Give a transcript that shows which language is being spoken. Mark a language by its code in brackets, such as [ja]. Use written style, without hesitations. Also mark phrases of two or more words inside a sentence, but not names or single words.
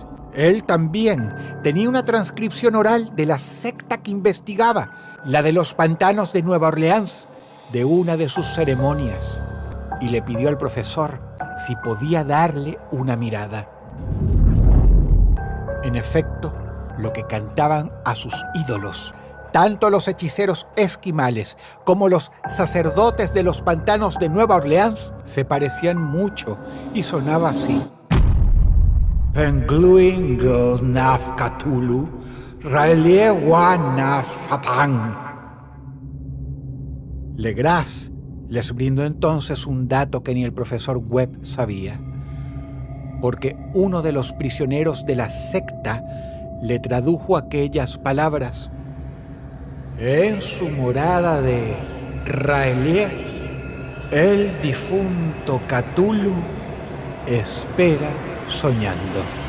[es] Él también tenía una transcripción oral de la secta que investigaba, la de los pantanos de Nueva Orleans, de una de sus ceremonias, y le pidió al profesor si podía darle una mirada. En efecto, lo que cantaban a sus ídolos, tanto los hechiceros esquimales como los sacerdotes de los pantanos de Nueva Orleans, se parecían mucho y sonaba así: Pengluin Gos Naf Cthulhu, Raelie Wa Naf Fatang. Legras les brindó entonces un dato que ni el profesor Webb sabía, porque uno de los prisioneros de la secta le tradujo aquellas palabras: en su morada de Raelie, el difunto Cthulhu espera soñando.